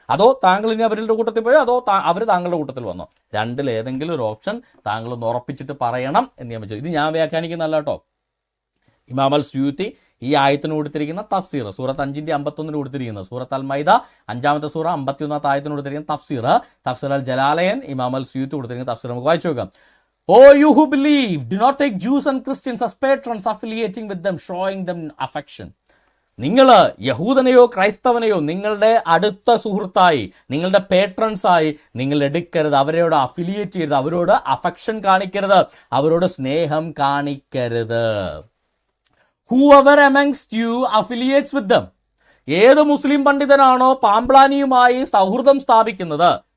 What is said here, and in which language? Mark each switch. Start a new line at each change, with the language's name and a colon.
Malayalam: അതോ താങ്കൾ ഇനി അവരുടെ കൂട്ടത്തിൽ പോയോ, അതോ അവർ താങ്കളുടെ കൂട്ടത്തിൽ വന്നോ? രണ്ടിൽ ഏതെങ്കിലും ഒരു ഓപ്ഷൻ താങ്കൾ ഒന്ന് ഉറപ്പിച്ചിട്ട് പറയണം എന്ന് ഞാൻ വെച്ചു. ഇത് ഞാൻ വ്യാഖ്യാനിക്കുന്നല്ല കേട്ടോ. ഇമാം അൽ സ്യൂത്തി ഈ ആയത്തിന് കൊടുത്തിരിക്കുന്ന തഫ്സീർ, സൂറത്ത് 5-51 കൊടുത്തിരിക്കുന്നത്, സൂറത്ത് അൽ മൈദ 5-ാമത്തെ സൂറ 51-ാമത്തെ ആയത്തിന് കൊടുത്തിരിക്കുന്ന തഫ്സീർ അൽ ജലാലയൻ ഇമാം അൽ സ്യൂത്തി കൊടുത്തിരിക്കുന്ന തഫ്സീർ നമുക്ക് വായിച്ചു നോക്കാം.
English: O you who believe, do not take Jews and Christians as patrons, affiliating with them, showing them affection.
Malayalam: നിങ്ങൾ യഹൂദനെയോ ക്രൈസ്തവനെയോ നിങ്ങളുടെ അടുത്ത സുഹൃത്തായി, നിങ്ങളുടെ പേട്രൺസായി നിങ്ങൾ എടുക്കരുത്, അവരോട് അഫിലിയേറ്റ് ചെയ്യരുത്, അവരോട് അഫെക്ഷൻ കാണിക്കരുത്, അവരോട് സ്നേഹം കാണിക്കരുത്.
English: Whoever amongst you affiliates with them.
Malayalam: ഏത് മുസ്ലിം പണ്ഡിതനാണോ പാമ്പ്ലാനിയുമായി സൗഹൃദം സ്ഥാപിക്കുന്നത്,